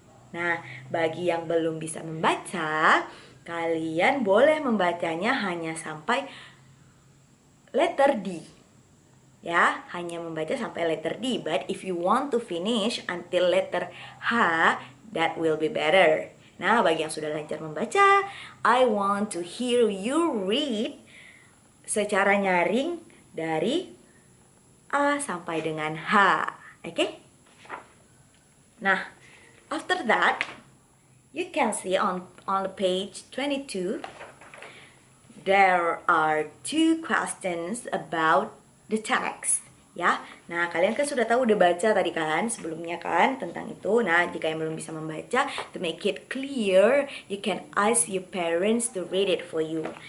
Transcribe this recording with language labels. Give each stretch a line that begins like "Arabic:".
Indonesian: Nah, bagi yang belum bisa membaca, kalian boleh membacanya hanya sampai letter D. Ya, hanya membaca sampai letter D.
English: But if you want to finish until letter H, that will be better.
Indonesian: Nah, bagi yang sudah lancar membaca,
English: I want to hear you read
Indonesian: secara nyaring dari A sampai dengan H.
English: Okay?
Indonesian: Nah,
English: after that, you can see on page 22, there are two questions about the text.
Indonesian: Ya, nah kalian kan sudah tahu, udah baca tadi kan sebelumnya kan tentang itu. Nah, jika yang belum bisa membaca,
English: to make it clear, you can ask your parents to read it for you.